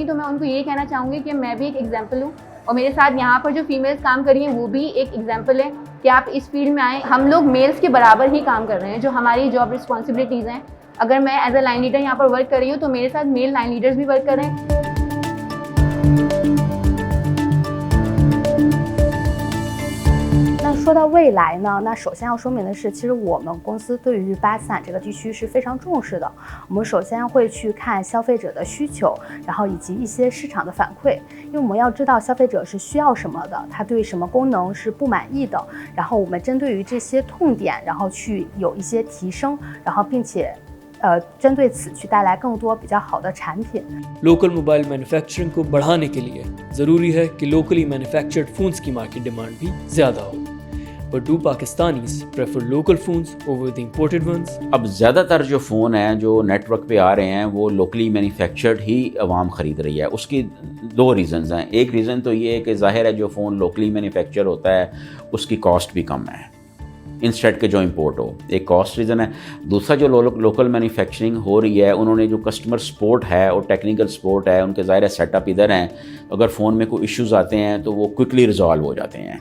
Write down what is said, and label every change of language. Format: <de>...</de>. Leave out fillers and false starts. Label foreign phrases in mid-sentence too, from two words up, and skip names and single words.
<ur>تو میں ان کو یہ کہنا چاہوں گی کہ میں بھی ایک ایگزامپل ہوں اور میرے ساتھ یہاں پر جو فیمیلز کام کر رہی ہیں وہ بھی ایک ایگزامپل ہے کہ آپ اس فیلڈ میں آئیں. ہم لوگ میلز کے برابر ہی کام کر رہے ہیں۔ جو ہماری</ur> <en>job responsibilities</en> <ur>ہیں، اگر میں</ur> <en>as a line leader</en> <ur>یہاں پر ورک کر رہی ہوں تو میرے ساتھ</ur> <en>male line leaders</en> <ur>بھی ورک کر رہے ہیں.</ur> <zh>说到未来呢，那首先要说明的是，其实我们公司对于巴基斯坦这个地区是非常重视的。我们首先会去看消费者的需求，然后以及一些市场的反馈，因为我们要知道消费者是需要什么的，他对什么功能是不满意的，然后我们针对于这些痛点，然后去有一些提升，然后并且针对此去带来更多比较好的产品。</zh> <en>local mobile manufacturing</en> <ur>کو بڑھانے کے لیے ضروری ہے کہ</ur> <en>locally manufactured phones</en> <ur>کی</ur> <en>market demand</en> <ur>بھی زیادہ ہو.</ur> <en>But do Pakistanis prefer local phones over the imported ones?</en> <ur>اب زیادہ تر جو فون ہیں جو نیٹ ورک پہ آ رہے ہیں وہ</ur> <en>locally manufactured</en> <ur>ہی عوام خرید رہی ہے. اس کی دو ریزنز ہیں. ایک ریزن تو یہ ہے کہ ظاہر ہے جو فون</ur> <en>locally manufacture</en> <ur>ہوتا ہے اس کی کاسٹ بھی کم ہے انسٹیڈ کے جو امپورٹ ہو، ایک</ur> <en>cost reason</en> <ur>ہے. دوسرا جو</ur> <en>local manufacturing</en> <ur>ہو رہی ہے انہوں نے جو</ur> <en>customer support</en> <ur>ہے اور</ur> <en>technical support</en> <ur>ہے، ان کے ظاہر سیٹ اپ ادھر ہیں، اگر فون میں کوئی ایشوز آتے ہیں تو وہ</ur> <en>quickly resolve</en> <ur>ہو جاتے ہیں.</ur>